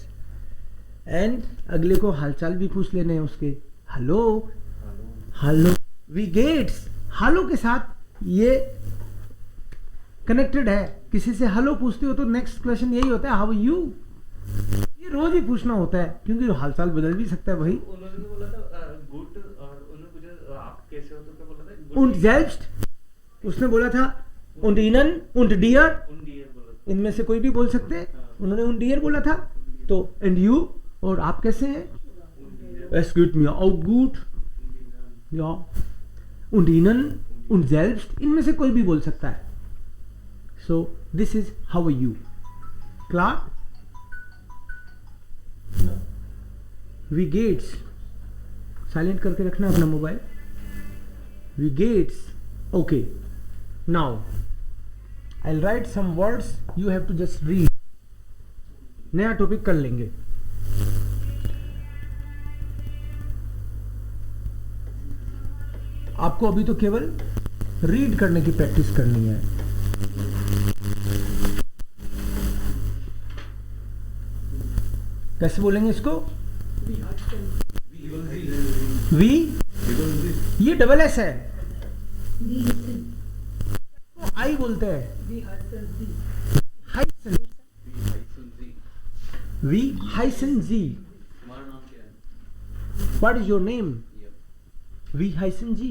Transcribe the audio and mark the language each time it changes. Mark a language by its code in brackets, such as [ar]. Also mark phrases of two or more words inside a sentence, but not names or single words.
[hi] एंड अगले को हालचाल भी पूछ लेने हैं उसके, [en] hello hello, [de] wie geht's, [hi] हेलो के साथ ये कनेक्टेड है। किसी से हेलो पूछते हो तो [en] next question [hi] यही होता है [en] how you, [hi] ये रोज ही पूछना होता है क्योंकि हालचाल बदल भी सकता है भाई। उन्होंने तो बोला था गुड, और उन्होंने पूछा आप कैसे हो, तो क्या बोला था? [de] und selbst, [hi] उसने बोला था [de] und ihnen und dir, und dir [hi] बोला था। इनमें से कोई भी बोल सकते हैं, उन्होंने [de] und dir [hi] बोला था। तो [en] and you, [hi] और आप कैसे हैं? [de] es geht mir auch gut, ja, und ihnen und selbst, [hi] इनमें से कोई भी बोल सकता है। [en] so this is how are you, klar? [de] we gates, [hi] साइलेंट करके रखना अपना मोबाइल। [de] we gates, [en] okay, now I'll write some words, you have to just read। [hi] नया टॉपिक कर लेंगे। आपको अभी तो केवल रीड करने की प्रैक्टिस करनी है। कैसे बोलेंगे इसको? वी, ये [en] double s [hi] है, तो आई बोलते हैं, हाइसन, [de] wie heißen Sie. [en] What is your name? [de] wie heißen Sie.